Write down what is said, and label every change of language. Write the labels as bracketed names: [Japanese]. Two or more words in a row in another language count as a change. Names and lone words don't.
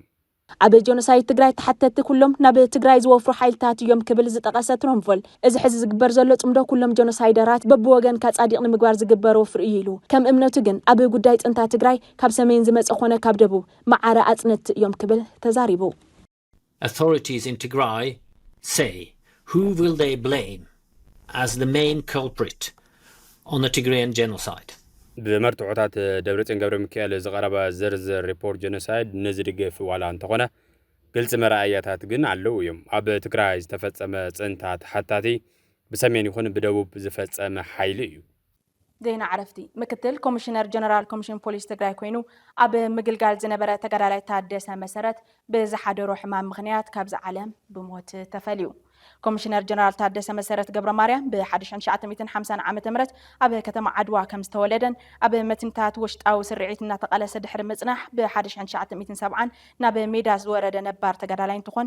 [Tigrinya] ኣብ ጆኖሳይድ ትግራይ ተሓተቲ ኩሎም ናብ ትግራይ ዝወፍሩ ሓይልታት እዮም ክብል ዝጠቐሰ ትሮምቮል እዚ ሕዚ ዝግበር ዘሎ ጽምዶ ኩሎም ጆኖሳይደራት በብወገን ካጻዲቕ ንምግባር ዝግበር ወፍሩ እዩ ኢሉ ከም እምነቱ ግን ኣብ ጉዳይ ጽንታ ትግራይ ካብ ሰሜን ዝመጽ ኾነ ካብ ደቡብ ማዓረ ኣጽነት እዮም ክብል ተዛሪቡ [English] Authorities in Tigray say who will they blame as the main culprit on the Tigrayan genocide [Tigrinya] ብመርትዖታት ደብረጽዮን ገብረ ሚካኤል ዝቐረበ ዝርዝር ሪፖርት ጀኖሳይድ ንዝድግፍ ዋላ እንተኾነ ግልጽ መርኣያታት ግን ኣለዉ እዮም ኣብ ትግራይ ዝተፈጸመ ጽንታት ሓታቲ ብሰሜን ይኹን ብደቡብ ዝፈጸመ ሓይሊ እዩ ዜና ዓረፍቲ ምክትል ኮሚሽነር ጀነራል ኮሚሽን ፖሊስ ትግራይ ኮይኑ ኣብ ምግልጋል ዝነበረ ተጋዳላይ ታደሰ መሰረት ብዝሓደሮ ሕማም ምኽንያት ካብ ዝዓለም ብሞት ተፈልዩ ኮሚሽነር ጀነራል ታደሰ መሰረት ገብረ ማርያም ብ1950 ዓመተ ምህረት ኣብ ከተማ ዓድዋ ከም ዝተወለደን ኣብ መትንታት ውሽጣዊ ስርዒት እናተቃለሰ ድሕሪ ምጽናሕ ብ1970 ናብ ሜዳ ዝወረደ ነባር ተጋዳላይ እንትኾን